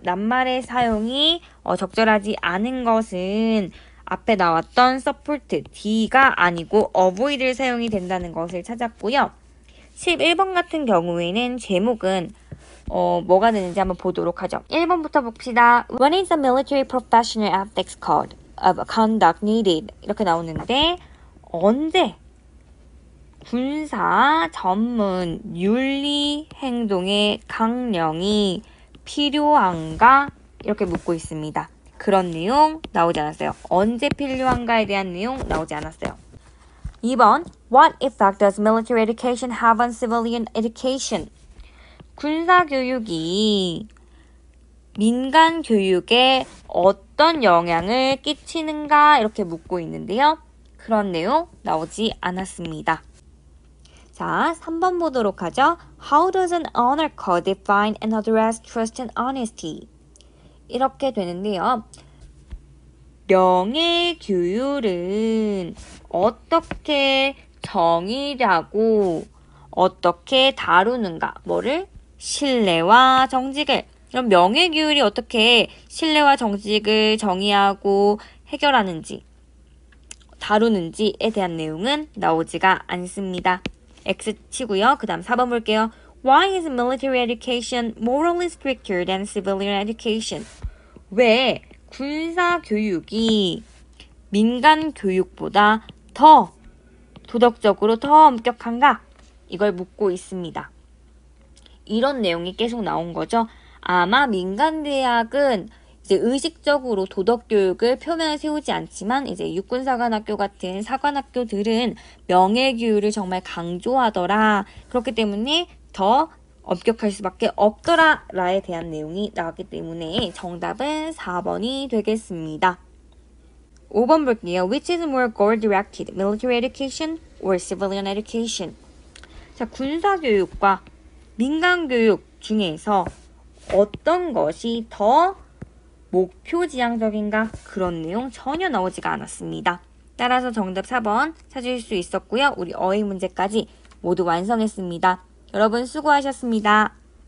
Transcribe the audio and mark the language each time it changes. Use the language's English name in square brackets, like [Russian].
[Korean] 낱말의 사용이 적절하지 않은 것은 앞에 나왔던 support, D가 아니고 avoid를 사용이 된다는 것을 찾았고요. 11번 같은 경우에는 제목은 뭐가 되는지 한번 보도록 하죠. 1번부터 봅시다. [English] When is the military professional ethics code of conduct needed? [Korean] 이렇게 나오는데 언제 군사 전문 윤리 행동의 강령이 필요한가? 이렇게 묻고 있습니다. 그런 내용 나오지 않았어요. 언제 필요한가에 대한 내용 나오지 않았어요. [English] 2번 What effect does military education have on civilian education? [Korean] 군사교육이 민간 교육에 어떤 영향을 끼치는가 이렇게 묻고 있는데요. 그런 내용 나오지 않았습니다. 자, 3번 보도록 하죠. [English] How does an honor code define and address trust and honesty? [Korean] 이렇게 되는데요. 명예교율은 어떻게 정의라고 어떻게 다루는가? 뭐를? 신뢰와 정직을. 그럼 명예교율이 어떻게 신뢰와 정직을 정의하고 해결하는지, 다루는지에 대한 내용은 나오지가 않습니다. X 치고요. 그 다음 4번 볼게요. [English] Why is military education morally stricter than civilian education? [Korean] 왜 군사 교육이 민간 교육보다 더 도덕적으로 더 엄격한가? 이걸 묻고 있습니다. 이런 내용이 계속 나온 거죠. 아마 민간 대학은 이제 의식적으로 도덕 교육을 표면에 세우지 않지만 이제 육군사관학교 같은 사관학교들은 명예교육을 정말 강조하더라. 그렇기 때문에 더 엄격할 수밖에 없더라 라에 대한 내용이 나왔기 때문에 정답은 4번이 되겠습니다. 5번 볼게요. [English] Which is more goal-directed, military education or civilian education? [Korean] 자, 군사교육과 민간교육 중에서 어떤 것이 더 목표지향적인가? 그런 내용 전혀 나오지가 않았습니다. 따라서 정답 4번 찾으실 수 있었고요. 우리 어휘 문제까지 모두 완성했습니다. 여러분 수고하셨습니다.